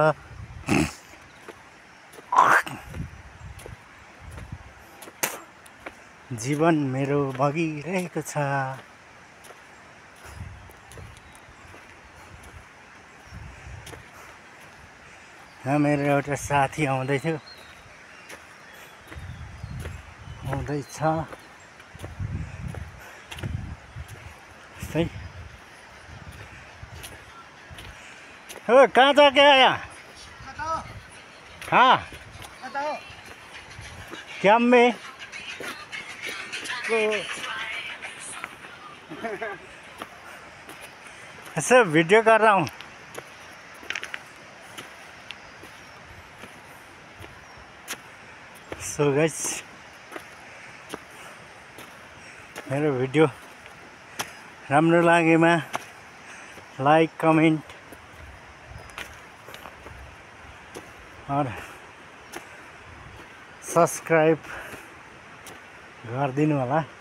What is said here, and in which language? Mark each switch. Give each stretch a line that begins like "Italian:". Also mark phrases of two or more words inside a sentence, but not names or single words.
Nepali: जीवन मेरो बगिरहेको छ। यहाँ मेरो एउटा साथी आउँदैछ।
Hindi: सही हो, कहाँ जा के आया? हाँ, कैंप में। ऐसे वीडियो कर रहा हूँ।
English: so guys,
Nepali: मेरो भिडियो राम्रो लागेमा
English: like comment
Nepali: और सब्सक्राइब गरिदिनु होला।